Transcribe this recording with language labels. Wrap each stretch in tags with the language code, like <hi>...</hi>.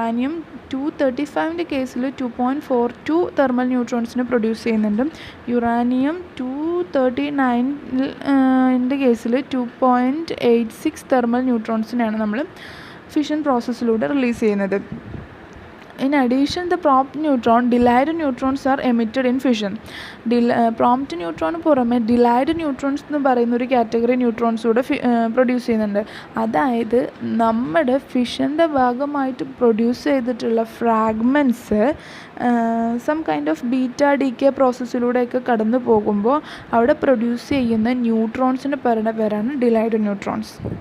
<ml>uranium-235ൻ്റെ കേസിൽ 2.42 thermal ന്യൂട്രോൺസിനെ produce ചെയ്യുന്നുണ്ട്. uranium-239ൻ്റെ കേസിൽ 2.86 തെർമൽ ന്യൂട്രോൺസിനെയാണ് നമ്മൾ ഫിഷൻ പ്രോസസ്സിലൂടെ റിലീസ് ചെയ്യുന്നത്.</ml> <en>In addition, the prompt neutron, delayed neutrons are emitted in fission.</en> <ml>Prompt neutron പുറമെ delayed neutrons എന്ന് പറയുന്ന ഒരു കാറ്റഗറി ന്യൂട്രോൺസ് കൂടെ പ്രൊഡ്യൂസ് ചെയ്യുന്നുണ്ട്. അതായത് നമ്മുടെ ഫിഷൻ്റെ ഭാഗമായിട്ട് പ്രൊഡ്യൂസ് ചെയ്തിട്ടുള്ള fragments some kind of beta decay പ്രോസസ്സിലൂടെയൊക്കെ കടന്നു പോകുമ്പോൾ അവിടെ പ്രൊഡ്യൂസ് ചെയ്യുന്ന ന്യൂട്രോൺസിന് പറയുന്ന പേരാണ് ഡിലൈഡ് ന്യൂട്രോൺസ്.</ml>